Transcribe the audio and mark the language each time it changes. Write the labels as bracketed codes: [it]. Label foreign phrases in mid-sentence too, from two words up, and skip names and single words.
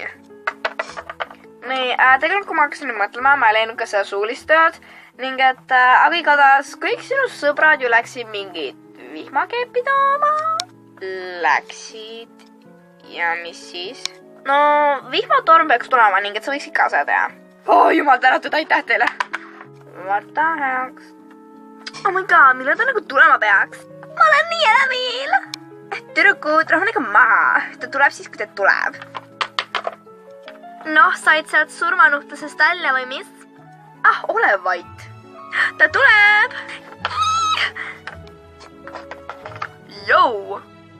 [et] Nii, tegelikult kui ma hakkasin nüüd mõtlema, ma ei leidnud ka seda suulist tööd ning et aga igatahes kõik sinu sõbrad ju läksid mingid vihmakeepi tooma. Läksid. Ja mis siis? No, vihmatorm peaks tulema ning et sa võiksid ka seda teha. Oh, jumal tänatud, aitäh teile. [en] What the heck? Oh my god, [et] millal ta nagu tulema peaks? Ma olen nii elevil. Tüdrukud, rahunege maha. Ta tuleb siis, kui ta tuleb. Noh, said sealt surmanuhtlusest välja või mis? Ole vait. Ta tuleb. Jou.